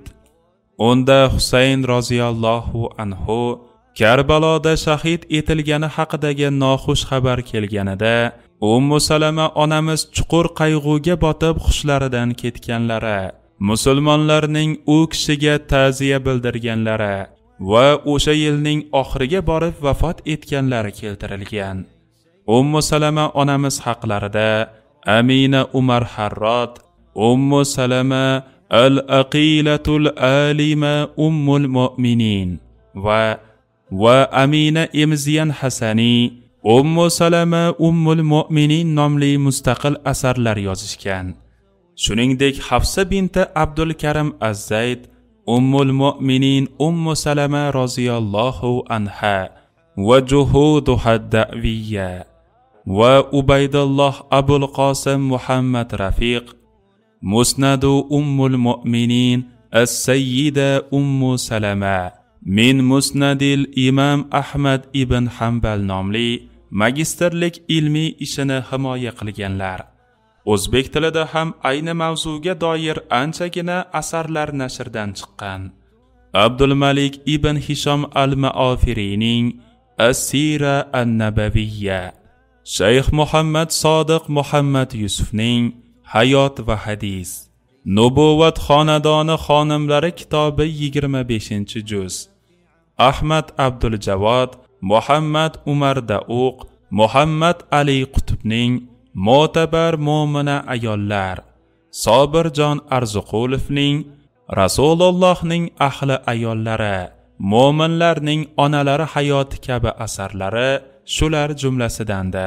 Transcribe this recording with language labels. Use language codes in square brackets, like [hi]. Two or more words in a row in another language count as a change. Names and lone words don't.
[uz] Unda Husayn [ar] رضي الله عنه [uz] Karbaloda shahid etilgani haqidagi noxush xabar kelganida Ummu Salama onamiz chuqur qayg'uga botib xushlaridan ketganlari, musulmonlarning u kishiga ta'ziya bildirganlari va o'sha yilning oxiriga borib vafot etganlari keltirilgan. Ummu Salama onamiz haqlarida Amina Umar Harrod, Ummu Salama al-Aqilatul Alima Ummul Mu'minin va Amina Emziyan Hasani Ummu Salama Ummul Mu'minin nomli mustaqil asarlar yozishgan. Shuningdek Hafsa binti Abdul Karim Az-Zayd Ummul Mu'minin Ummu Salama [ar] رضي الله عنها [uz] va Juhuduha Da'viyya va Ubaydulloh Abul Qosim Muhammad Rafiq Musnadu Ummul Mu'minin As-Sayyida Ummu Salama min Musnadil Imam Ahmad ibn Hanbal nomli magistrlik ilmiy ishini himoya qilganlar. O'zbek tilida ham ayni mavzuga doir anchagina asarlar nashrdan chiqqan. Abdul Malik ibn Hisham al-Maafirining As-Sira an-Nabawiyya, Shayx Muhammad Sodiq Muhammad Yusufning Hayot va hadis, Nubuvat xonadoni xonimlari kitobi 25-juz, Ahmad Abdul Javod, Muhammad Umar Dauq, Muhammad Ali Qutbning Mo'tabar mo'mina ayollar, Sobirjon Arzuqulovning Rasulullohning ahli ayollari, mo'minlarning onalari hayoti kabi asarlari shular jumlasidandir.